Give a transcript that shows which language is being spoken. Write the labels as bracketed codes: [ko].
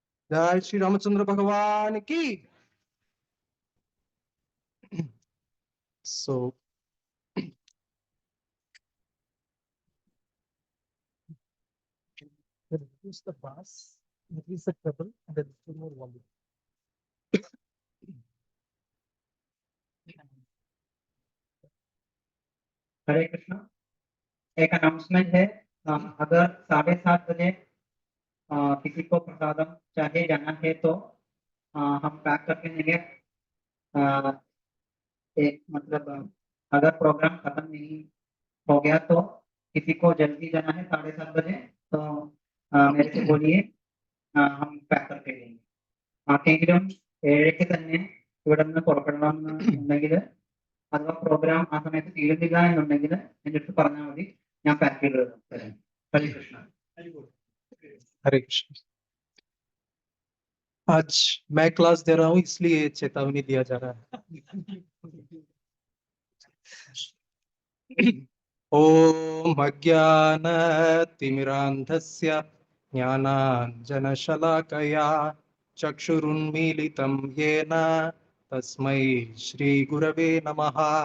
[hi] जय श्री रामचंद्र भगवान की। [en] So reduce the bass, increase the treble, and then two more volume. [hi] हरे कृष्णा। एक अनाउंसमेंट है। अगर 7:30 बजे किसी को प्रसादम चाहिए जाना है तो हम पैक करके देंगे। एक मतलब अगर प्रोग्राम खत्म नहीं हो गया तो किसी को जल्दी जाना है 7:30 बजे तो मेरे से बोलिए, हम पैक करके देंगे. [ml] ആർക്കെങ്കിലും 7ക്ക് തന്നെ ഇവിടെ നിന്ന് പുറപ്പെടണം എന്നുണ്ടെങ്കിൽ അഥവാ പ്രോഗ്രാം ആ സമയത്ത് തീരുന്നില്ല എന്നുണ്ടെങ്കിൽ എൻ്റെ അടുത്ത് പറഞ്ഞാൽ മതി, ഞാൻ പാക്ക് ചെയ്ത് തരാം. ഹരേ കൃഷ്ണ. [hi] हरे कृष्ण। आज मैं क्लास दे रहा हूँ इसलिए चेतावनी दिया जा रहा है। [sa] ओम अज्ञानतिमिरान्धस्य ज्ञानाञ्जनशलाकया चक्षुरुन्मीलितं येन तस्मै श्रीगुरवे नमः।